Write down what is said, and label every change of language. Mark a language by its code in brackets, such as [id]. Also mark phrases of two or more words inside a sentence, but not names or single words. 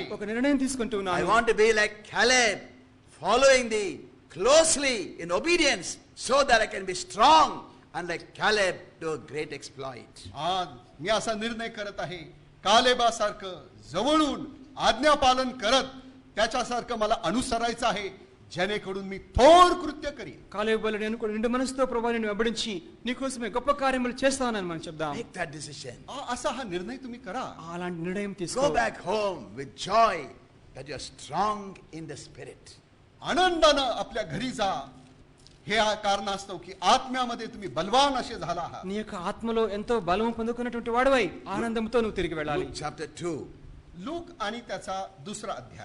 [te] ఒక నిర్ణయం తీసుకుంటూ [en] I [te] ఉన్నాను. [en] want to be like Caleb, following thee closely in obedience, so that I can be strong and like Caleb do a great exploit. [mr] आज मी असा निर्णय करत आहे, कालेबासारखं जवळून आज्ञापालन करत त्याच्यासारखं मला अनुसरायचं आहे, जेणेकरून मी थोर कृत्य करीन. [te] కాలేబు వలె నేను కూడా నిండు మనసుతో ప్రభువా నిన్ను వెంబడించి నీకోసమే గొప్ప కార్యములు చేస్తానని మనం చెప్దాం. [en] Make that decision. [mr] असा हा निर्णय तुम्ही करा. [te] అలాంటి నిర్ణయం తీసుకో. [en] Go back home with joy that you are strong in the spirit. [mr] आनंदानं आपल्या घरी जा. हे कारणास्तव की आत्म्यामध्ये तुम्ही बलवान असे झाला आहात. [te] నీ యొక్క ఆత్మలో ఎంతో బలము పొందుకున్నటువంటి వాడివై ఆనందంతో నువ్వు తిరిగి వెళ్ళాలి. [en] Luke chapter 2. [mr] लूक आणि त्याचा दुसरा अध्याय.